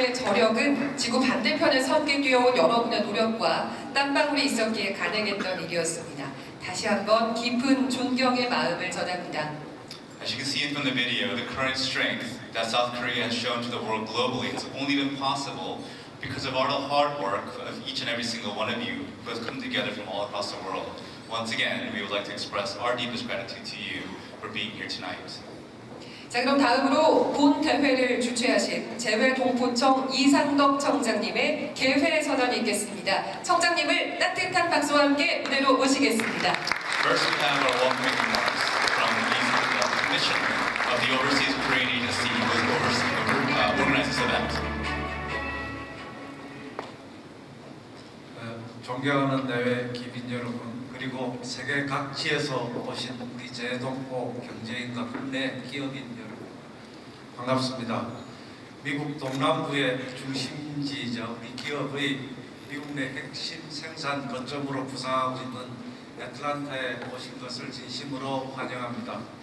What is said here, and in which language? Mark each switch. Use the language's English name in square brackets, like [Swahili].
[Korean] 저력은 지구 반대편에서 함께 뛰어온 여러분의 노력과 땀방울이 있었기에 가능했던 일이었습니다. 다시 한번 깊은 존경의 마음을 전합니다. [English] As you can see from the video, the current strength that South Korea has shown to the world globally has only been possible Because of all the hard work of each and every single one of you who has come together from all across the world, once again, we would like to express our deepest gratitude to you for being here tonight. [Korean] 자, 그럼 다음으로 본 대회를 주최하신 재외동포청 이상덕 청장님의 개회 선언이 있겠습니다. 청장님을 따뜻한 박수와 함께 무대로 모시겠습니다. [English] First, we have our welcoming remarks from the Commissioner of the Overseas Korean Agency who organizes this event. [Korean] 존경하는 내외 기빈 여러분, 그리고 세계 각지에서 오신 우리 재외동포 경제인과 국내 기업인 여러분, 반갑습니다. 미국 동남부의 중심지이자 우리 기업의 미국 내 핵심 생산 거점으로 부상하고 있는 애틀란타에 오신 것을 진심으로 환영합니다.